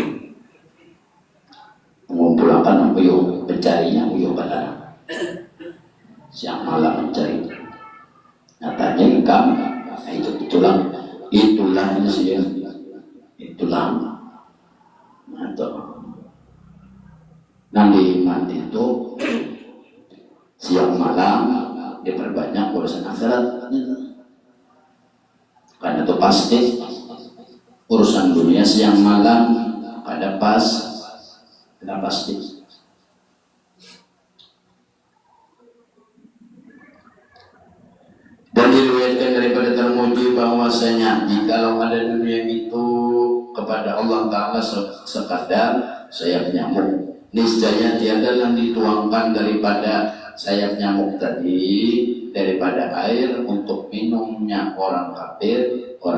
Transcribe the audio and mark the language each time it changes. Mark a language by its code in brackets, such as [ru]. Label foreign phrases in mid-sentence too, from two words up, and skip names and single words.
[bjn] Mengumpulkan uyuh pencarinya uyuh pada siang malam mencari. Nyatanya ikam itulah atau nanti mati itu siang malam diperbanyak urusan akhirat. [id] Karena itu pasti urusan dunia siang malam ada pasti. Dan diriwayatkan daripada Tirmidzi bahwasanya jikalau ada dunia itu kepada Allah Ta'ala sekadar sayap nyamuk, niscaya tiada yang dituangkan daripada sayap nyamuk tadi daripada air untuk minumnya orang kafir.